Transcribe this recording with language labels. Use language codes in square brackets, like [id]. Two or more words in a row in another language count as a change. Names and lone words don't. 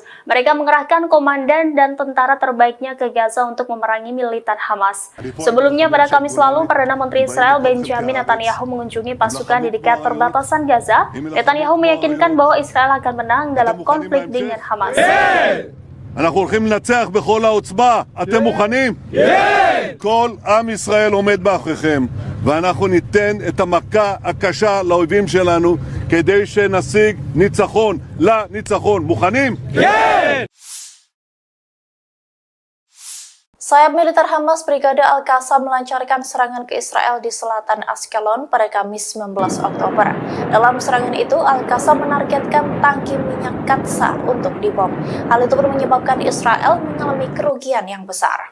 [id] Mereka mengerahkan komandan dan tentara terbaiknya ke Gaza untuk memerangi militan Hamas. Sebelumnya pada Kamis lalu, Perdana Menteri Israel Benjamin Netanyahu mengunjungi pasukan di dekat perbatasan Gaza. Netanyahu meyakinkan bahwa Israel akan menang dalam konflik dengan Hamas. [he] אנחנו הולכים לנצח בכל העוצמה. אתם מוכנים? כן! כל עם ישראל עומד מאחוריכם, ואנחנו ניתן את המכה הקשה לאויבים שלנו כדי שנשיג ניצחון לניצחון. מוכנים? כן! [id] Sayap militer Hamas Brigade Al-Qassam melancarkan serangan ke Israel di selatan Ashkelon pada Kamis 19 Oktober. Dalam serangan itu, Al-Qassam menargetkan tangki minyak Katsa untuk dibom. Hal itu pun menyebabkan Israel mengalami kerugian yang besar.